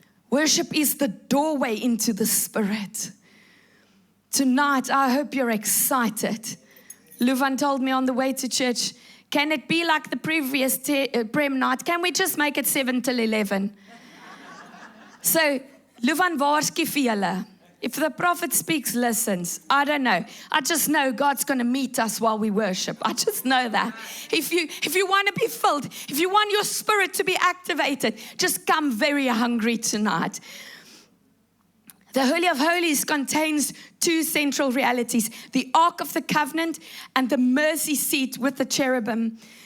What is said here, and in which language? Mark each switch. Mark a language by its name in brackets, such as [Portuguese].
[English] Worship is the doorway into the Spirit. Tonight, I hope you're excited. Luvan told me on the way to church, can it be like the previous prayer night? Can we just make it 7 till 11? [Afrikaans] So, Luvan waarsku vir julle. [English] If the prophet speaks, listens. I don't know. I just know God's going to meet us while we worship. I just know that. If you want to be filled, if you want your spirit to be activated, just come very hungry tonight. The Holy of Holies contains 2 central realities, the Ark of the Covenant and the mercy seat with the cherubim.